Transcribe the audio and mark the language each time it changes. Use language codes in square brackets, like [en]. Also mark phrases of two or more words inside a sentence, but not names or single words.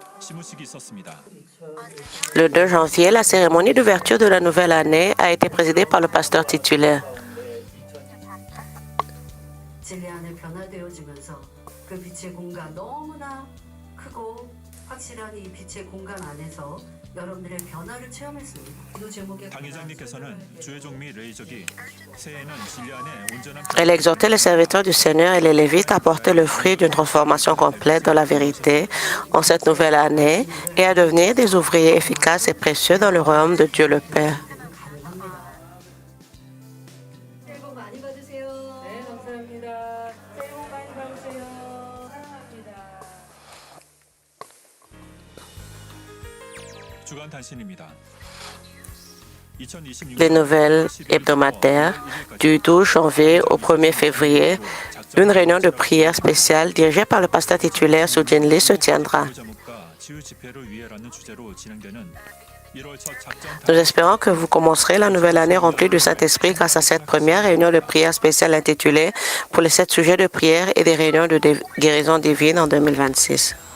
[ko] 시무식이 있었습니다. [fr] Le 2 janvier, la cérémonie d'ouverture de la nouvelle année a été présidée par le pasteur titulaire. [ko] 진리 안에 변화되어지면서 그 빛의 공간 너무나 크고 확실한 이 빛의 공간 안에서 여러분들의 변화를 체험했습니다. 이 제목의 당 회장님께서는 주혜종 및 레이족이 새해에는 진리 안에 온전한 [fr] Elle exhortait les serviteurs du Seigneur et les Lévites à porter le fruit d'une transformation complète dans la vérité en cette nouvelle année et à devenir des ouvriers efficaces et précieux dans le royaume de Dieu le Père. [ko] 가능합니다. 새해 복 많이 받으세요. 네, 감사합니다. 새해 복 많이 받으세요. 사랑합니다. 주간 단신입니다. [fr] Les nouvelles hebdomadaires du 12 janvier au 1er février, une réunion de prière spéciale dirigée par le pasteur titulaire Soo-Jin Lee se tiendra. Nous espérons que vous commencerez la nouvelle année remplie du Saint-Esprit grâce à cette première réunion de prière spéciale intitulée pour les 7 sujets de prière et des réunions de guérison divine en 2026.